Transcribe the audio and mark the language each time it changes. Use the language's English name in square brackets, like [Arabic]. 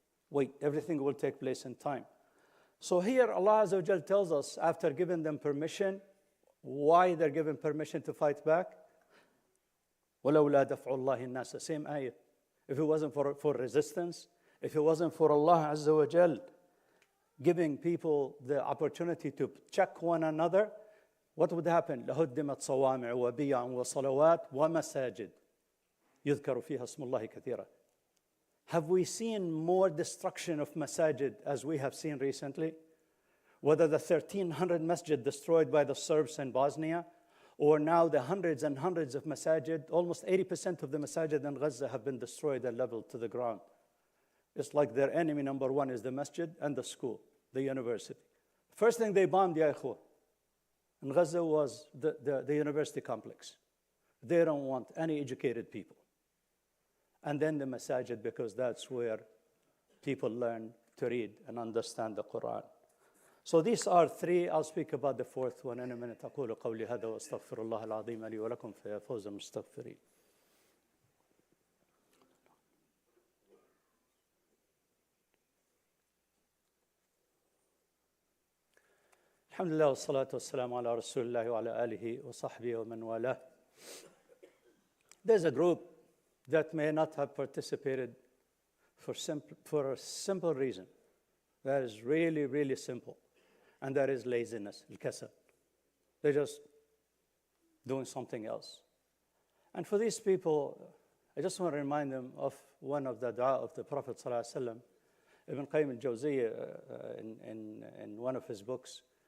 [English] Wait, everything will take place in time. So here Allah Azza wa Jal tells us, after giving them permission, why they're given permission to fight back. [Arabic] وَلَوْلَا دَفْعُ اللَّهِ النَّاسَ, [English] same ayah. If it wasn't for resistance, if it wasn't for Allah Azza wa Jal giving people the opportunity to check one another, what would happen? [Arabic] لَهُدِّمَتْ صَوَامِعُ وَبِيَعٌ وَصَلَوَاتٌ وَمَسَاجِدٌ يُذْكَرُ فِيهَا اسْمُ اللَّهِ كَثِيرًا. [English] Have we seen more destruction of masajid as we have seen recently? Whether the 1,300 masjid destroyed by the Serbs in Bosnia, or now the hundreds and hundreds of masajid, almost 80% of the masajid in Gaza have been destroyed and leveled to the ground. It's like their enemy number one is the masjid and the school, the university. First thing they bombed, ya ikhwa, in Gaza was the university complex. They don't want any educated people. And then the masajid, because that's where people learn to read and understand the Quran. So these are three. I'll speak about the fourth one in a minute. [Arabic] أقول قولي هذا وأستغفر الله العظيم لي ولكم فيا فوز المستغفرين. الحمد لله والصلاة والسلام على رسول الله وعلى آله وصحبه ومن والاه. [English] There's a group that may not have participated for a simple reason. That is really, really simple. And that is laziness, al-kasal. They're just doing something else. And for these people, I just want to remind them of one of the dua of the Prophet ﷺ. Ibn Qayyim al-Jawziyya, in one of his books,